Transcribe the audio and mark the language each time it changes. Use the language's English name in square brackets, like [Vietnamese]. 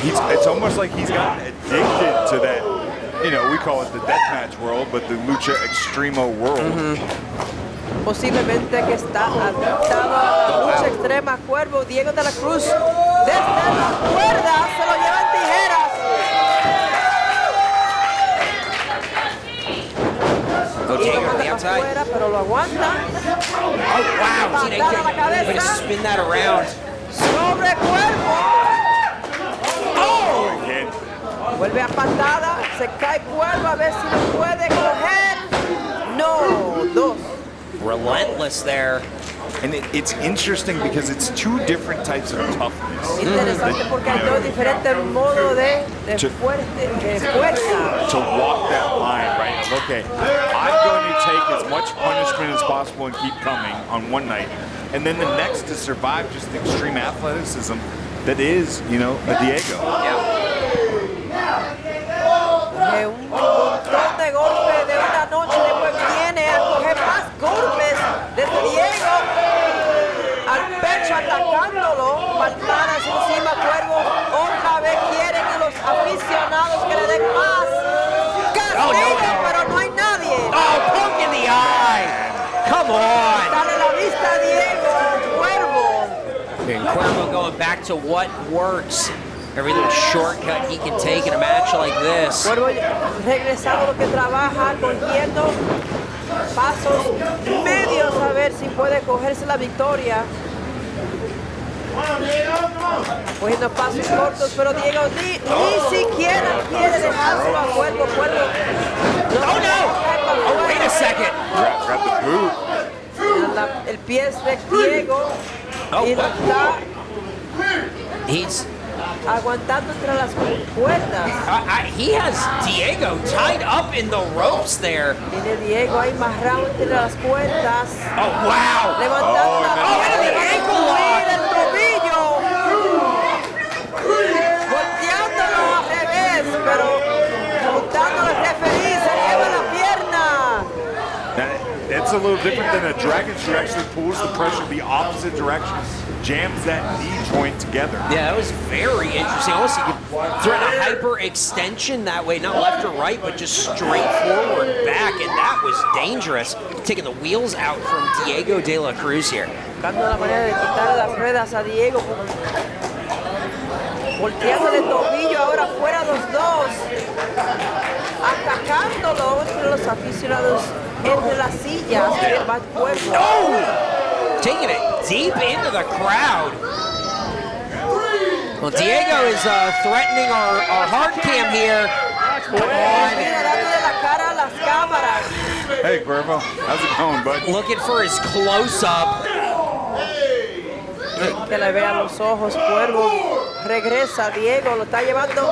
[English] It's almost like he's gotten addicted to that, you know, we call it the deathmatch world, but the Lucha Extrema world. [Spanish] Posiblemente que está adaptado a la lucha extrema. Cuervo, Diego de la Cruz, desde las cuerdas, se lo llevan tijeras. Diego manda para afuera, pero lo aguanta. [English] Oh, wow. See, they can spin that around. [Spanish] Sobre Cuervo. Oh! Vuelve a patada, se cae Cuervo, a ver si lo puede coger. No, dos. [English] Relentless there. And it's interesting because it's two different types of toughness. [Spanish] Interesante porque hay dos diferentes modos de fuerza. [English] To walk that line, right? Okay, I'm going to take as much punishment as possible and keep coming on one night. And then the next to survive just the extreme athleticism that is, you know, a Diego. [Spanish] Un montón de golpes de una noche, después viene a coger más golpes desde Diego al pecho, atacándolo, palmadas encima. Cuervo otra vez quieren los aficionados que le den más castigo, pero no hay nadie. [English] Oh, poke in the eye. Come on. [Spanish] Dale la vista a Diego, Cuervo. [English] And Quervo going back to what works. Every little shortcut he can take in a match like this. [Spanish] Cuervo regresando a lo que trabaja, cogiendo pasos medios a ver si puede cogerse la victoria. Cogiendo pasos cortos, pero Diego ni siquiera quiere dejárselo a Cuervo. [English] Oh no! Oh, wait a second. Grab the boot. [Spanish] El pie es de Diego y lo está [English] He's [Spanish] aguantando entre las cuerdas. [English] he has Diego tied up in the ropes there. [Spanish] Tiene Diego ahí amarrado entre las cuerdas. [English] Oh, wow. [Spanish] Levantando la pierna, [English] and the ankle lock. [Spanish] el tobillo. Volteándolo al revés, pero juntando al referí, se lleva la pierna. [English] It's a little different than a dragon. She actually pulls the pressure the opposite direction, jams that knee joint together. Yeah, that was very interesting. Almost you could threaten a hyper extension that way, not left or right, but just straight forward back, and that was dangerous. Taking the wheels out from Diego de la Cruz here. [Spanish] Buscando la manera de quitarle las ruedas a Diego. Volteando el tobillo ahora fuera los dos. Atacándolo entre los aficionados, entre las sillas. Va Cuervo. Oh! [English] Taking it deep into the crowd. Well, Diego is threatening our hard cam here. Come on. [Spanish] Mira, dándole la cara a las cámaras. [English] Hey, Quervo, how's it going, bud? Looking for his close-up. [Spanish] Que le vean los ojos, Cuervo. Regresa, Diego, lo está llevando.